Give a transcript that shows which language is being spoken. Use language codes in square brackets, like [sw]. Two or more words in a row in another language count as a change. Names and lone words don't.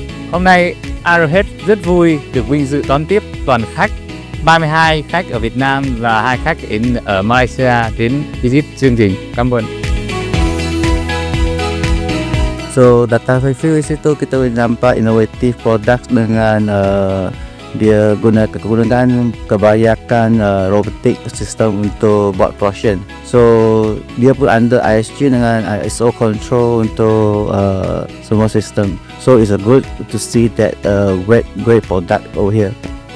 [vi] Hôm nay Arrowhead rất vui được vinh dự đón tiếp toàn khách 32 khách ở Việt Nam và 2 khách ở Malaysia đến visit chương trình. Cảm ơn. [ms] So datang review di situ kita boleh nampak inovatif produk dengan dia gunakan kebanyakan robotik sistem untuk buat portion. So dia pun under ISG dengan ISO control untuk semua sistem. [en] So it's a good to see that great product over here.